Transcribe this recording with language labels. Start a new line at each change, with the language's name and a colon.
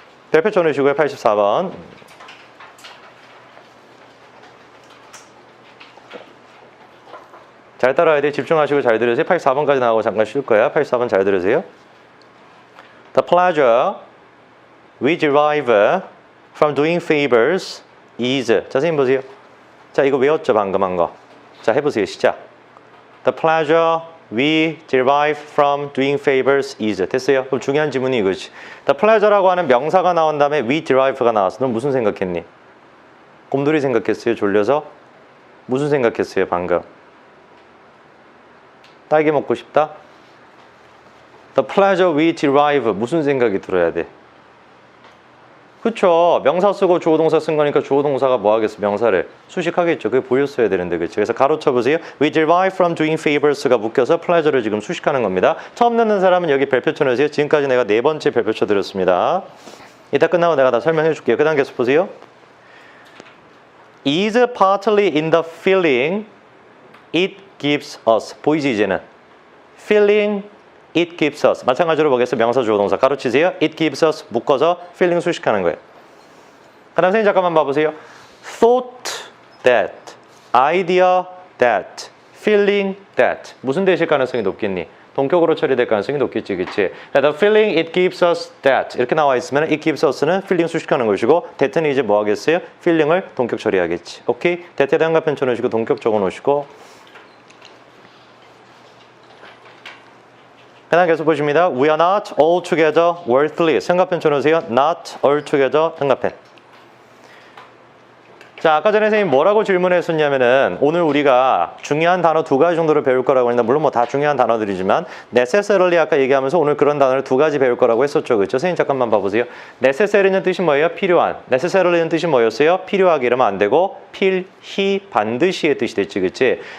Korean: 별표 쳐놓으시고요. 84번. 잘 따라야 돼. 집중하시고 잘 들으세요. 84번까지 나오고 잠깐 쉴 거야. 84번 잘 들으세요.
English: The pleasure we derive from doing favors is.
Korean: 자, 선생님 보세요. 자, 이거 외웠죠? 방금 한 거. 자, 해보세요. 시작.
English: The pleasure we derive from doing favors is.
Korean: 됐어요? 그럼 중요한 지문이 이거지. The pleasure라고 하는 명사가 나온 다음에 we derive가 나왔어. 넌 무슨 생각했니? 곰돌이 생각했어요? 졸려서? 무슨 생각했어요? 방금? 딸기 먹고 싶다?
English: The pleasure we derive.
Korean: 무슨 생각이 들어야 돼? 그쵸. 명사 쓰고 주어 동사 쓴 거니까 주어 동사가 뭐 하겠어? 명사를 수식하겠죠. 그게 보였어야 되는데, 그치? 그래서 가로쳐 보세요.
English: We derive from doing favors
Korean: 가 묶여서 pleasure를 지금 수식하는 겁니다. 처음 듣는 사람은 여기 별표 쳐놓으세요. 지금까지 내가 4번째 별표 쳐드렸습니다. 이따 끝나고 내가 다 설명해 줄게요. 그 다음 계속 보세요.
English: is partly in the feeling it gives us.
Korean: 보이지 이제는?
English: feeling it gives us.
Korean: 마찬가지로 보겠습니다. 명사 주어 동사 가로치세요. it gives us 묶어서 feeling 수식하는 거예요. 그 다음 선생님 잠깐만 봐보세요.
English: thought that, idea that, feeling that.
Korean: 무슨 대실 가능성이 높겠니? 동격으로 처리될 가능성이 높겠지, 그치?
English: The feeling it gives us that
Korean: 이렇게 나와 있으면
English: it gives us는 feeling 수식하는 것이고 that는
Korean: 이제 뭐 하겠어요? feeling을 동격 처리하겠지. 오케이? that에 대한 답변 쳐놓으시고 동격 적어 놓으시고. 그 다음 계속 보십니다.
English: We are not altogether worthless.
Korean: 생각편 쳐놓으세요.
English: Not altogether 생각편.
Korean: 자, 아까 전에 선생님 뭐라고 질문했었냐면은 오늘 우리가 중요한 단어 2가지 정도를 배울 거라고 했는데 물론 뭐 다 중요한 단어들이지만 necessarily 아까 얘기하면서 오늘 그런 단어를 2가지 배울 거라고 했었죠. 그렇죠? 선생님 잠깐만 봐보세요. necessary는 뜻이 뭐예요? 필요한. necessary는 뜻이 뭐였어요? 필요하게 이러면 안 되고 필히 반드시의 뜻이 됐지. 그치?